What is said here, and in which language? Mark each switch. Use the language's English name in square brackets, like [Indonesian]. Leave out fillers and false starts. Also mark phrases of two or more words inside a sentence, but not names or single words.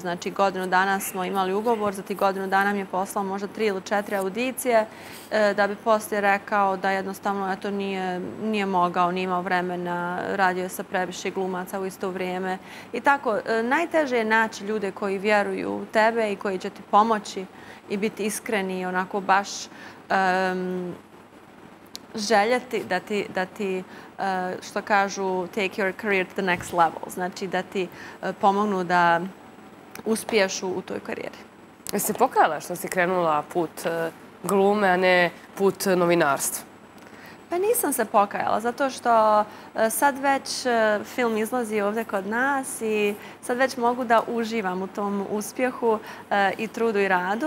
[Bosnian] Znači godinu dana smo imali ugovor, za ti godinu dana mi je poslao možda 3 ili 4 audicije da bi poslije rekao da jednostavno eto nije mogao, nije imao vremena, radio je sa previše glumaca u isto vrijeme i tako. Najteže je naći ljude koji vjeruju u tebe i koji će ti pomoći i biti iskreni i onako baš željeti da ti, što kažu, [English] take your career to the next level. [Bosnian] Znači da ti pomognu da uspiješ u toj karijeri. Jesi se pokajala što si krenula put glume, a ne put novinarstva? Pa nisam se pokajala, zato što sad već film izlazi ovdje kod nas i sad već mogu da uživam u tom uspjehu i trudu i radu.